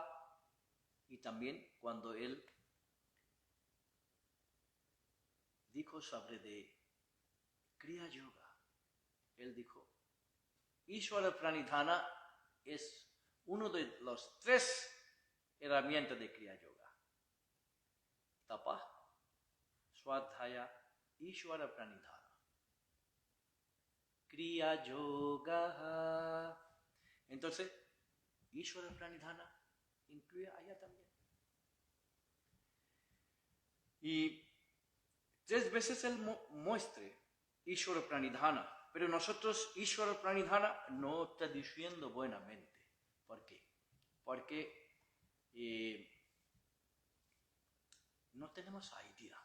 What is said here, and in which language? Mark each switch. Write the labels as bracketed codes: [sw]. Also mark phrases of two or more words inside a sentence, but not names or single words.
[es] Y también cuando él dijo sobre de Kriya Yoga, él dijo, [sa] ईश्वर प्रणिधान [es] es uno de los 3 herramientas de Kriya Yoga. [sa] तपः, स्वाध्याय, ईश्वर प्रणिधान. [es] Kriya Yoga. Entonces, [sa] ईश्वर प्रणिधान [es] incluye allá también. Y 3 veces él muestre [sa] ईश्वर प्रणिधान. [es] Pero nosotros [sa] ईश्वर प्रणिधान [es] no está diciendo buenamente. ¿Por qué? Porque no tenemos idea.